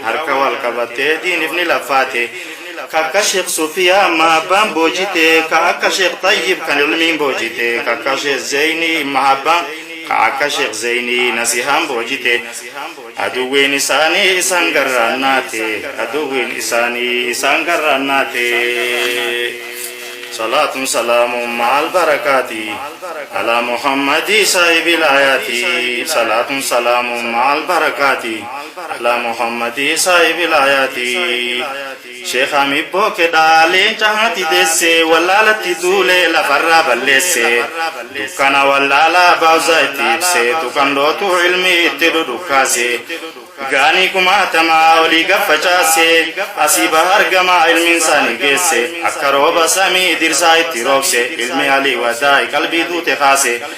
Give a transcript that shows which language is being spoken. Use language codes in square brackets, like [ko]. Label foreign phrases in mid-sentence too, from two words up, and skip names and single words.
[om] Harka wal qabatte diiniif ni laffaate. Ka akka Sheekh Sufiyaa mahabbaan boojite. Ka akka Sheekh Tayyib kan ilmiin boojite. Ka akka Sheekh Zeyni mahabbaan. Ka akka Sheekh Zeyni nasihaan boojite. Aduwwiin isaanii isaan garraannaate. Aduwwiin isaanii isaan garraannaate. [ar] صلاة سلام مع البركات على محمد صاحب الآيات. صلاة سلام مع البركات على محمد صاحب الآيات. [om] Sheekh Hamid Bookedha leenca haati deesse wallaalatti duule lafarraa balleesse. Dukkana wallaalaa baawuza itti ibse tukan dootu ilmi itti dudukkaase. Gaanii kumaatama olii gaffacaase asii baha argama ilmiin isaanii geesse akka rooba samii dirsaa itti roobse ilmi alii wadaa qalbii duute kaase.